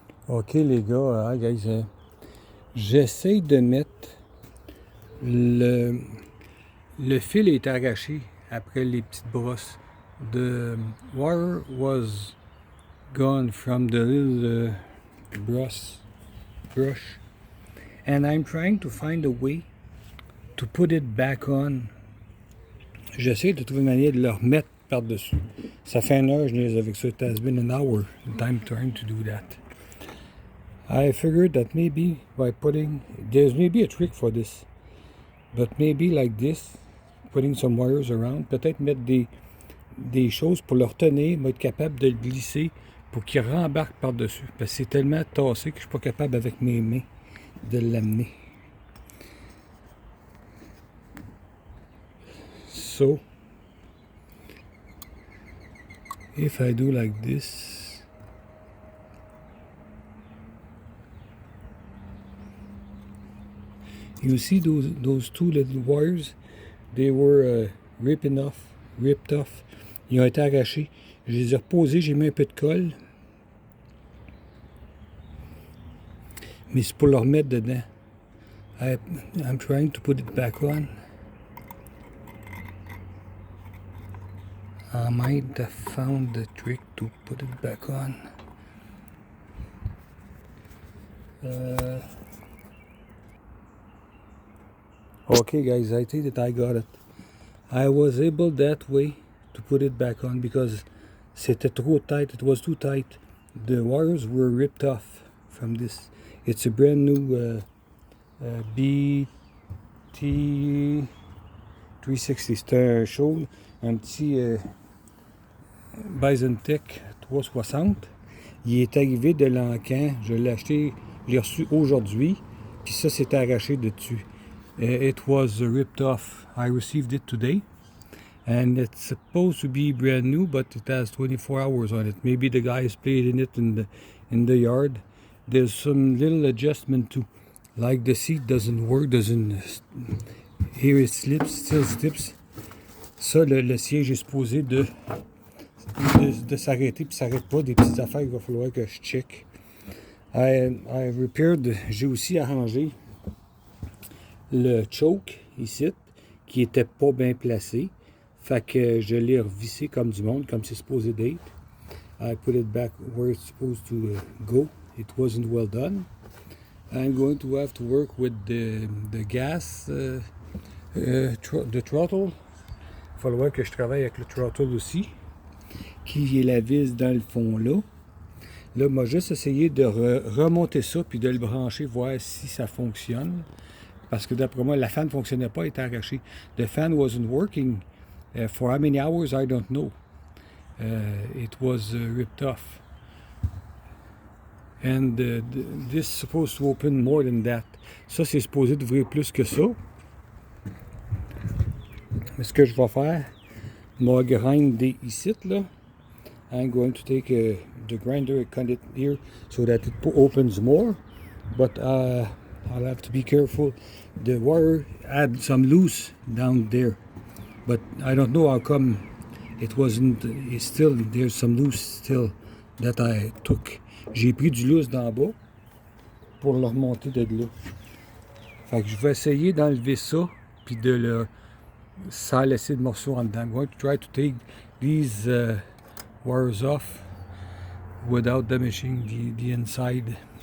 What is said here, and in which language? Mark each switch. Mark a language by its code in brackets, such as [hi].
[fr] Ok les gars, guys, j'essaie de mettre le fil est arraché après les petites brosses. [en] The wire was gone from the little brush, and I'm trying to find a way to put it back on. [fr] J'essaie de trouver une manière de le remettre par-dessus. Ça fait 1 heure, je niaise avec ça. [en] It has been an hour that I'm trying to do that. I figured that maybe by there's maybe a trick for this, but maybe like this, putting some wires around, [fr] peut-être mettre des choses pour le retenir, mais être capable de le glisser pour qu'il rembarque par-dessus. Parce que c'est tellement tassé que je suis pas capable avec mes mains de l'amener. [en] So, if I do like this, you see those two little wires, they were ripped off. [fr] Ils ont été arrachés. Je les ai reposés, j'ai mis un peu de colle. Mais c'est pour le remettre dedans. [en] I'm trying to put it back on. I might have found the trick to put it back on. Okay guys, I think that I got it. I was able that way to put it back on because [fr] c'était trop tight, [en] it was too tight. The wires were ripped off from this. It's a brand new bt360. [fr] C'est un petit bisontek 360. Il est arrivé de l'encan, je l'ai acheté, je l'ai reçu aujourd'hui, puis ça s'est arraché dessus. [en] It was ripped off. I received it today, and it's supposed to be brand new, but it has 24 hours on it. Maybe the guys played in it in the yard. There's some little adjustment too, like the seat doesn't work, here it still slips. [fr] Ça, le siège est supposé de s'arrêter, puis ça s'arrête pas, des petites affaires qu'il va falloir que je check. [en] I repaired, [fr] j'ai aussi arrangé le choke ici, qui était pas bien placé. Fait que je l'ai revissé comme du monde, comme c'est supposé d'être. [en] I put it back where it's supposed to go. It wasn't well done. I'm going to have to work with the gas, the throttle. [fr] Il va falloir que je travaille avec le throttle aussi, qui est la vis dans le fond là. Là, moi, juste essayé de remonter ça puis de le brancher, voir si ça fonctionne. Parce que d'après moi, la fan ne fonctionnait pas, elle était arrachée. [en] The fan wasn't working. For how many hours, I don't know. It was ripped off. And this is supposed to open more than that. [fr] Ça, c'est supposé d'ouvrir plus que ça. Mais ce que je vais faire, moi, grinder ici, là. [en] I'm going to take the grinder and cut it here so that it opens more. But I'll have to be careful. The wire had some loose down there, but I don't know how come it wasn't. It's still there's some loose still that I took. [fr] J'ai pris du loose d'en bas pour le remonter de là. Fait que je vais essayer d'enlever ça puis de le sans laisser de morceaux en dedans. [en] I'm going to try to take these wires off without damaging the inside.